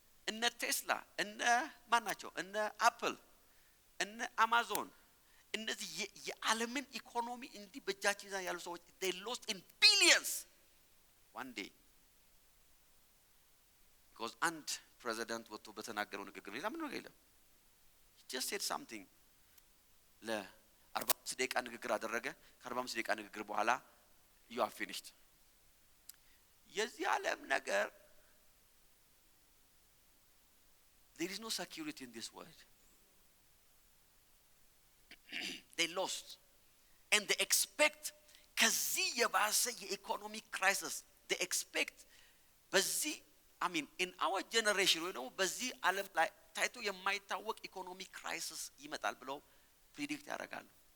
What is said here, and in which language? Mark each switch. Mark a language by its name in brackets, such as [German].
[Amharic] እነ ቴስላ እነ ማናቸው እነ አፕል እነ አማዞን እነዚህ የዓለምን ኢኮኖሚ እንዲህ በእጃቸው ይዘው ያሉ ሰዎች [English] they lost in billions one day. because and [Amharic] president ወጥቶ በተናገረው ንግግር ሌላ ምን ነው የለም. [English] he just said something [Amharic] ለ45 ደቂቃ ንግግር አደረገ። ከ45 ደቂቃ ንግግር በኋላ [English] you are finished. [Amharic] የዚህ ዓለም ነገር [English] there is no security in this world. they lost and they expect [Amharic] ከዚህ የባሰ የኢኮኖሚክ ክራይሲስ [English] they expect [Amharic] በዚህ [English] I mean in our generation [Amharic] ወይ ነው በዚህ ዓለም ላይ ታይቶ የማይታወቅ ኢኮኖሚክ ክራይሲስ ይመጣል ብለው ፕሪዲክት ያደርጋሉ።